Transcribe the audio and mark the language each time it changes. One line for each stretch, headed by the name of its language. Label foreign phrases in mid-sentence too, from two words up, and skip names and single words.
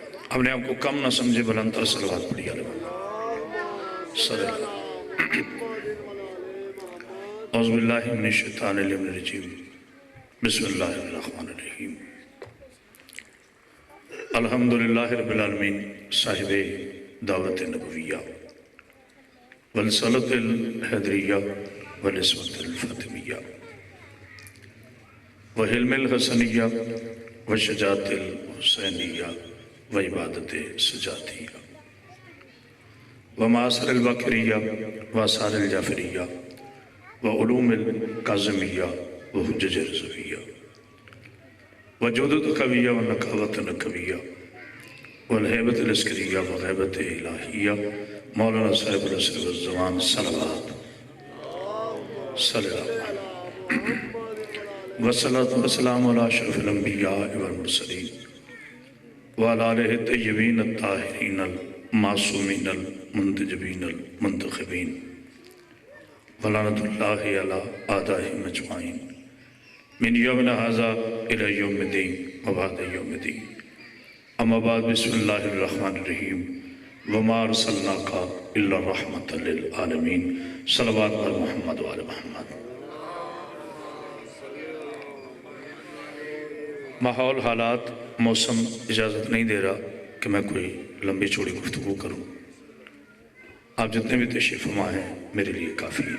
Urdu: اپنے آپ کو کم نہ سمجھے، بلندر صلوات پڑھی
Arabic: آلہ محمد صلی اللہ۔ اعوذ باللہ من الشیطان الرجیم، بسم اللہ الرحمن الرحیم۔ الحمدللہ رب العالمین صاحب دعوت نبویہ والصلاة الحیدریہ والعصمت الفاطمیہ وحلم الحسنیہ وشجاعت الحسینیہ وعبادت سجاتیہ ومعاصر الباقریہ وآثار الجعفریہ وعلوم القاظمیہ وحجج رضویہ وجودت قویہ ونقاوت نقویہ والحیبت العسکریہ وغیبت الہیہ مولانا صاحب العصر والزمان صلوات صلی اللہ علیہ وسلم والسلام علی اشرف الانبیاء والمرسلین وعلی آلہ الطیبین الطاہرین المعصومین المنتجبین المنتخبین ولعنۃ اللہ علی اعدائہم اجمعین من یومنا ھذا الی یوم الدین وبعد یوم الدین۔ اما بعد، بسم اللہ الرحمن الرحیم۔ وما ارسلناک الا رحمۃ للعالمین۔ صلوات علی محمد وآل محمد۔
Urdu: ماحول، حالات، موسم اجازت نہیں دے رہا کہ میں کوئی لمبی چوڑی گفتگو کروں۔ آپ جتنے بھی تشریف فرما ہیں میرے لیے کافی ہے۔